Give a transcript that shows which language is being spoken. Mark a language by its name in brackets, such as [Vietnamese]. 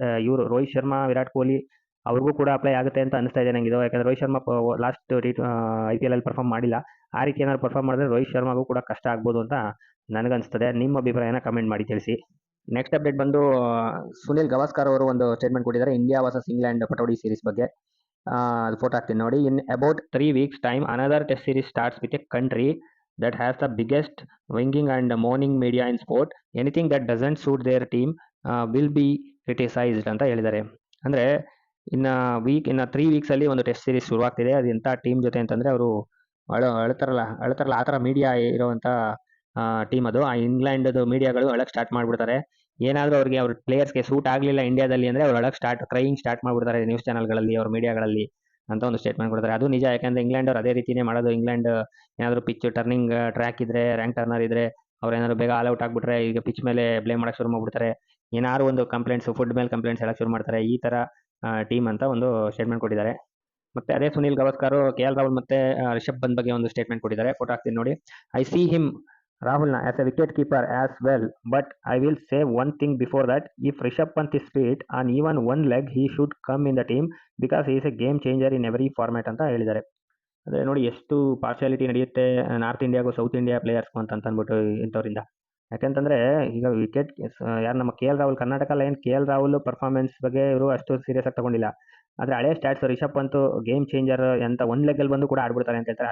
[Kannada] ಇವರು ರೋಹಿತ್ ಶರ್ಮಾ, ವಿರಾಟ್ ಕೊಹ್ಲಿ ಅವ್ರಿಗೂ ಕೂಡ ಅಪ್ಲೈ ಆಗುತ್ತೆ ಅಂತ ಅನಿಸ್ತಾ ಇದೆ ನನಗಿದು. ಯಾಕಂದರೆ ರೋಹಿತ್ ಶರ್ಮಾ ಲಾಸ್ಟ್ IPLಲ್ಲಿ ಪರ್ಫಾರ್ಮ್ ಮಾಡಿಲ್ಲ. ಆ ರೀತಿ ಏನಾದ್ರು ಪರ್ಫಾರ್ಮ್ ಮಾಡಿದ್ರೆ ರೋಹಿತ್ ಶರ್ಮಾಗೂ ಕೂಡ ಕಷ್ಟ ಆಗ್ಬೋದು ಅಂತ ನನಗನ್ನಿಸ್ತದೆ. ನಿಮ್ಮ ಅಭಿಪ್ರಾಯನ ಕಮೆಂಟ್ ಮಾಡಿ ತಿಳಿಸಿ. ನೆಕ್ಸ್ಟ್ ಅಪ್ಡೇಟ್ ಬಂದು ಸುನಿಲ್ ಗವಾಸ್ಕರ್ ಅವರು ಒಂದು ಸ್ಟೇಟ್ಮೆಂಟ್ ಕೊಟ್ಟಿದ್ದಾರೆ India versus England Pataudi series ಬಗ್ಗೆ. ಅದು ಫೋಟೋ ಹಾಕ್ತೀನಿ ನೋಡಿ. [English] In about 3 weeks time another test series starts with a country that has the biggest winging and mourning media in sport. Anything that doesn't suit their team will be criticized [Kannada] ಅಂತ ಹೇಳಿದ್ದಾರೆ. ಅಂದರೆ ಇನ್ನು 3 weeksಲ್ಲಿ ಒಂದು test series ಶುರುವಾಗ್ತಿದೆ. ಅದು ಎಂಥ team ಜೊತೆ ಅಂತಂದರೆ, ಅವರು ಅಳ್ತಾರಲ್ಲ ಆ ಥರ ಮೀಡಿಯಾ ಇರೋವಂಥ ಟೀಮ್ ಅದು. ಆ ಇಂಗ್ಲೆಂಡದು ಮೀಡಿಯಾಗಳು ಅಳಕ್ಕೆ ಸ್ಟಾರ್ಟ್ ಮಾಡಿಬಿಡ್ತಾರೆ. ಏನಾದರೂ ಅವ್ರ ಪ್ಲೇಯರ್ಸ್ಗೆ ಸೂಟ್ ಆಗಲಿಲ್ಲ ಇಂಡಿಯಾದಲ್ಲಿ ಅಂದರೆ ಅವ್ರು ಅಳಕ್ಕೆ ಕ್ರೈಯಿಂಗ್ ಸ್ಟಾರ್ಟ್ ಮಾಡಿಬಿಡ್ತಾರೆ ನ್ಯೂಸ್ ಚಾನಲ್ಗಳಲ್ಲಿ, ಅವ್ರ ಮೀಡಿಯಾಗಳಲ್ಲಿ ಅಂತ ಒಂದು ಸ್ಟೇಟ್ಮೆಂಟ್ ಕೊಡ್ತಾರೆ. ಅದು ನಿಜ. ಯಾಕೆಂದರೆ ಇಂಗ್ಲೆಂಡ್ ಅವ್ರು ಅದೇ ರೀತಿಯೇ ಮಾಡೋದು. ಇಂಗ್ಲೆಂಡ್ ಏನಾದರೂ ಪಿಚ್ ಟರ್ನಿಂಗ್ ಟ್ರ್ಯಾಕ್ ಇದ್ದರೆ, ರ್ಯಾಂಕ್ ಟರ್ನರ್ ಇದ್ದರೆ, ಅವ್ರು ಏನಾದ್ರು ಬೇಗ ಆಲ್ ಔಟ್ ಆಗಿಬಿಟ್ರೆ ಈಗ ಪಿಚ್ ಮೇಲೆ ಬ್ಲೇಮ್ ಮಾಡೋಕ್ಕೆ ಶುರು ಮಾಡಿಬಿಡ್ತಾರೆ. ಏನಾದ್ರು ಒಂದು ಕಂಪ್ಲೇಂಟ್ಸು, ಫುಡ್ ಮೇಲೆ ಕಂಪ್ಲೇಂಟ್ಸ್ ಹೇಳಕ್ಕೆ ಶುರು ಮಾಡ್ತಾರೆ. ಈ ಥರ ಟೀಮ್ ಅಂತ ಒಂದು ಸ್ಟೇಟ್ಮೆಂಟ್ ಕೊಟ್ಟಿದ್ದಾರೆ. ಮತ್ತು ಅದೇ ಸುನಿಲ್ ಗವಾಸ್ಕರ್ KL ರಾಹುಲ್ ಮತ್ತು ರಿಷಬ್ ಪಂತ್ ಬಗ್ಗೆ ಒಂದು ಸ್ಟೇಟ್ಮೆಂಟ್ ಕೊಟ್ಟಿದ್ದಾರೆ. ಫೋಟೋ ಹಾಕ್ತೀನಿ ನೋಡಿ. [English] I see him Rahulna as a wicket keeper as well, but I will say one thing before that. If Rishabh Pant is fit on even one leg, he should come in the team because he is a game changer in every format [Kannada] ಅಂತ ಹೇಳಿದ್ದಾರೆ. ಅದೇ ನೋಡಿ ಎಷ್ಟು partiality ನಡೆಯುತ್ತೆ north ಇಂಡಿಯಾಗೂ south India ಪ್ಲೇಯರ್ಸ್ಗೂ ಅಂತ ಅಂದ್ಬಿಟ್ಟು ಇಂಥವ್ರಿಂದ. ಯಾಕಂತಂದರೆ ಈಗ ವಿಕೆಟ್ ಯಾರು ನಮ್ಮ KL Rahul, Karnataka lion KL Rahul performance ಬಗ್ಗೆ ಇವರು ಅಷ್ಟು ಸೀರಿಯಸ್ ಆಗಿ ತಗೊಂಡಿಲ್ಲ. ಆದರೆ ಹಳೆ stats Rishabh Pant game changer ಅಂತ ಒಂದು ಲೆಗ್ಗಲ್ಲಿ ಬಂದು ಕೂಡ ಆಡ್ಬಿಡ್ತಾರೆ ಅಂತ ಹೇಳ್ತಾರೆ.